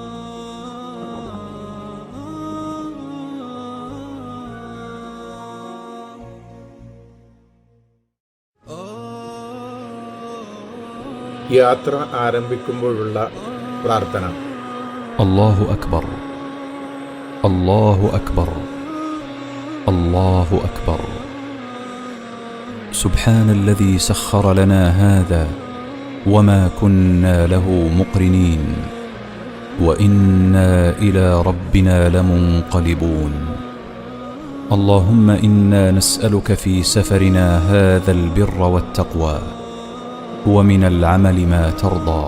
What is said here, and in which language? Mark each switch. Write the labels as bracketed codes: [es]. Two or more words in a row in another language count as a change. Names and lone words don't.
[ml] യാത്ര ആരംഭിക്കുമ്പോഴുള്ള പ്രാർത്ഥന: [ar] الله أكبر، الله أكبر، الله أكبر. سبحان الذي سخر لنا هذا وما كنا له مقرنين وإنا إلى ربنا لمنقلبون. اللهم إنا نسألك في سفرنا هذا البر والتقوى ومن العمل ما ترضى.